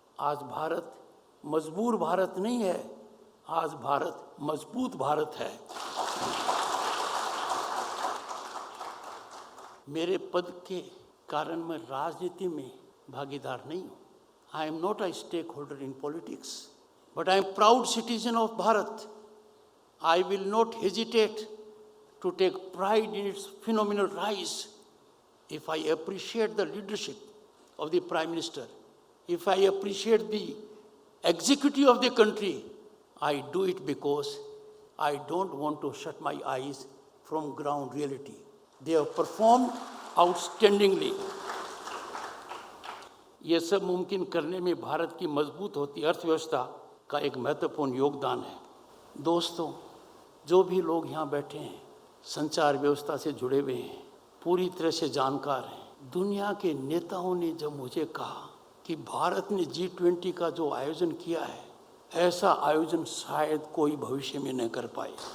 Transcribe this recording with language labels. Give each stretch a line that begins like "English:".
Hindi: आज भारत मजबूर भारत नहीं है, आज भारत मजबूत भारत है। मेरे पद के कारण मैं राजनीति में भागीदार नहीं हूँ।
English: I am not a stakeholder in politics, but I am proud citizen of Bharat. I will not hesitate to take pride in its phenomenal rise. If I appreciate the leadership of the Prime Minister, if I appreciate the executive of the country, I do it because I don't want to shut my eyes from ground reality. They have performed outstandingly.
Hindi: ये सब मुमकिन करने में भारत की मजबूत होती अर्थव्यवस्था का एक महत्वपूर्ण योगदान है। दोस्तों, जो भी लोग यहाँ बैठे हैं संचार व्यवस्था से जुड़े हुए हैं, पूरी तरह से जानकार हैं। दुनिया के नेताओं ने जब मुझे कहा कि भारत ने G20 का जो आयोजन किया है, ऐसा आयोजन शायद कोई भविष्य में न कर पाए।